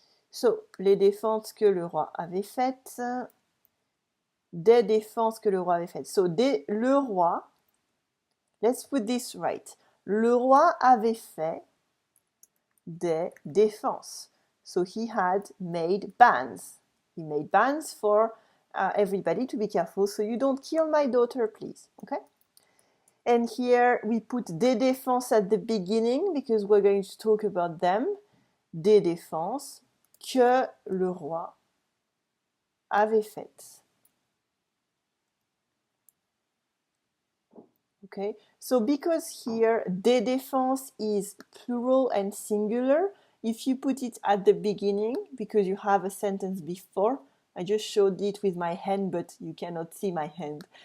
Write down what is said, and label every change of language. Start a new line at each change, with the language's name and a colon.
French: So, les défenses que le roi avait faites, des défenses que le roi avait faites. So, le roi,
English: let's put this right.
French: Le roi avait fait des défenses.
English: So he had made bans. He made bans for everybody to be careful, so you don't kill my daughter, please. Okay? And here we put
French: des défenses
English: at the beginning because we're going to talk about them.
French: Des défenses que le roi avait faites.
English: Okay, so because here des défenses is plural and singular, if you put it at the beginning, because you have a sentence before, I just showed it with my hand, but you cannot see my hand.